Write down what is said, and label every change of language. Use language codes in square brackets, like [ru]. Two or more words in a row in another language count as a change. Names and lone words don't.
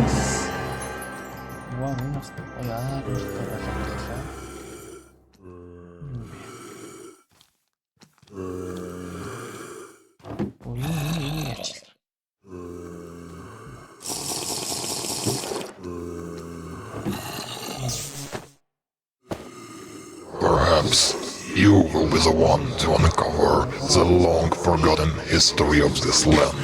[mn] Вау, энэ бас яа гэдэг болчихлоо. Энэ яачлаа. [en] Perhaps you will be the one to uncover the long-forgotten history of this land.